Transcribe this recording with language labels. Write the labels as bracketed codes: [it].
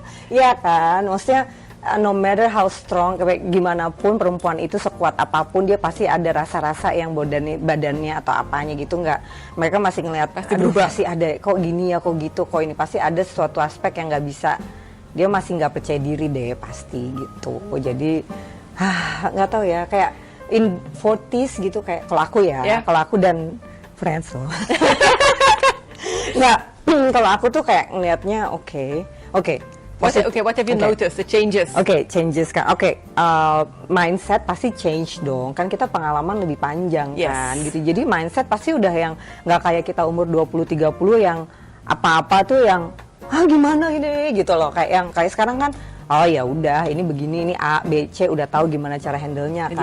[id] Ya kan, maksudnya [en] no matter how strong, [id] kayak gimana pun perempuan itu sekuat apapun, dia pasti ada rasa-rasa yang badannya atau apanya gitu, mereka masih ngelihat pasti ada kok gini ya, kok gitu, kok ini, pasti ada suatu aspek yang nggak bisa, dia masih nggak percaya diri deh pasti gitu. Jadi nggak tahu ya, kayak in 40s gitu, kayak kalau aku ya, kalau aku dan friends loh. Nggak, kalau aku tuh kayak ngelihatnya oke. [en] What have you noticed, the changes? [id] Changes kan. Mindset pasti change dong. Kan kita pengalaman lebih panjang kan gitu. Jadi mindset pasti udah yang nggak kayak kita umur 20-30 yang apa-apa tuh yang gimana ini gitu loh. Kayak sekarang kan oh ya udah ini begini, ini A, B, C udah tahu gimana cara handle-nya kan.